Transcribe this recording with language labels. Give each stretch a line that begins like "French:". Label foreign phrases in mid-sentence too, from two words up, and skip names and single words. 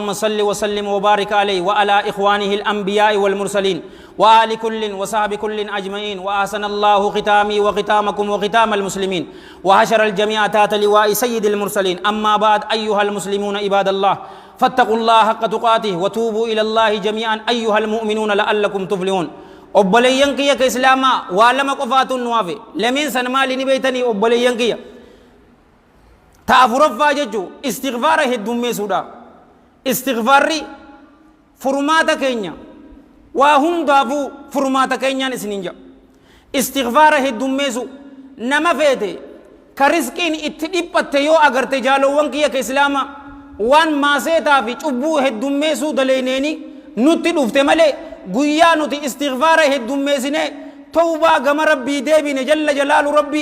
Arabic: صل وسلم وبارك عليه وعلى إخوانه الأنبياء والمرسلين وآل كل وصحب كل أجمعين وأحسن الله ختامي وختامكم وختام المسلمين وحشر الجميع تحت لواء سيد المرسلين أما بعد أيها المسلمون عباد الله فاتقوا الله حق تقاته وتوبوا إلى الله جميعا أيها المؤمنون لعلكم تفلحون
Oromo: obboleeyyan kiyya ka islaamaa waa lama qofaatuun nu hafe lameen san maali ni beeytanii obboleeyyan kiyya ta afuraffaa jechuu istighfaara heddummeessuudha istighfaarri furmaata keenya waa hundaafuu furmaata keenyaan isinin jedha istighfaara heddummeessu nama feete ka rizqiin itti dhiphatte yoo agarte jaalowwan kiyya ka islaamaa waan maaseetaa fi cubbuu heddummeessuu daleeneeni nutti dhufte malee guyyaa nuti istighfaara heddummeessine tawbaa gama rabbii deebine jalla jalaalu rabbi